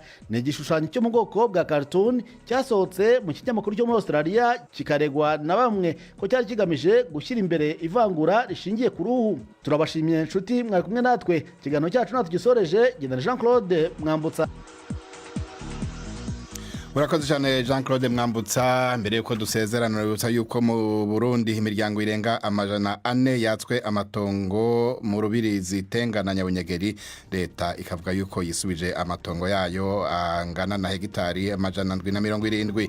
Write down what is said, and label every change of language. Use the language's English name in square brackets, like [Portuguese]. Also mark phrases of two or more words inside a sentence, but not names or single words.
[Kinyarwanda] Ni igishushanyo cyo mu bwoko bwa cartoon cyasohotse mu kinyamakuru cyo muri Australia kikaregwa na bamwe ko cyari kigamije gushyira imbere ivangura rishingiye ku ruhu. Turabashimiye inshuti mwari kumwe natwe, ikiganiro cyacu natwe gisoreje. Gendana Jean Claude Mwambutsa. Urakoze cyane Jean Claude Mwambutsa. [Rundi] Mbere yuko dusezerana rubutsa yuko mu Burundi imiryango irenga 400 yatswe amatongo mu rubirizi Tenga na Nyabunyegeri. Leta ikavuga yuko yisubije amatongo yayo angana na hegitari 770.